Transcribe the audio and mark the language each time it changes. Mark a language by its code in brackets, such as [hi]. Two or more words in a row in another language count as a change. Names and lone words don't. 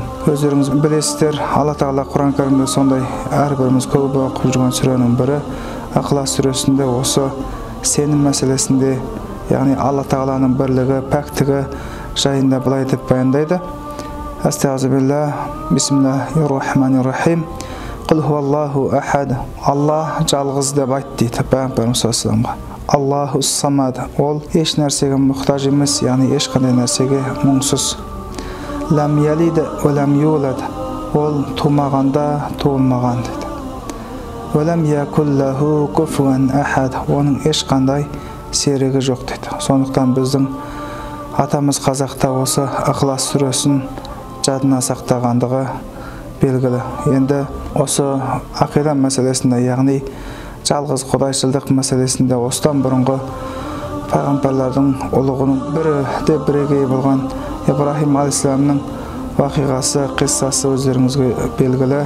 [kk] Өздеріңіз білесіздер, Алла Тағала Құран кәрімде сондай әрбіріміз көп оқып жүрген сүренің бірі Иқлас сүресінде осы сенім мәселесінде, яғни Алла Тағаланың бірлігі, пәктігі жайында былай деп баяндайды. [ar] أستغفر الله, بسم الله الرحمن الرحيم. قل هو الله أحد. [kk] Алла жалғыз деп айт дейді пайғамбарымыз саллаллаху. [ar] الله الصمد. [kk] Ол еш нәрсеге мұқтаж емес, яғни ешқандай нәрсеге мұңсыз. [ar] لم يلد ولم يولد. [kk] Ол тумағанда, туылмаған дейді. [ar] ولم يكن له كفوا أحد. [kk] Оның ешқандай серігі жоқ дейді. Сондықтан біздің атамыз қазақта осы Иқлас сүресін жадына сақтағандығы белгілі. Енді осы ақида мәселесінде, яғни жалғыз құдайшылдық мәселесінде осыдан бұрынғы пайғамбарлардың ұлығының бірі де бірегей болған Ибрахим алейхиссаламның уақиғасы, қиссасы өздеріңізге белгілі.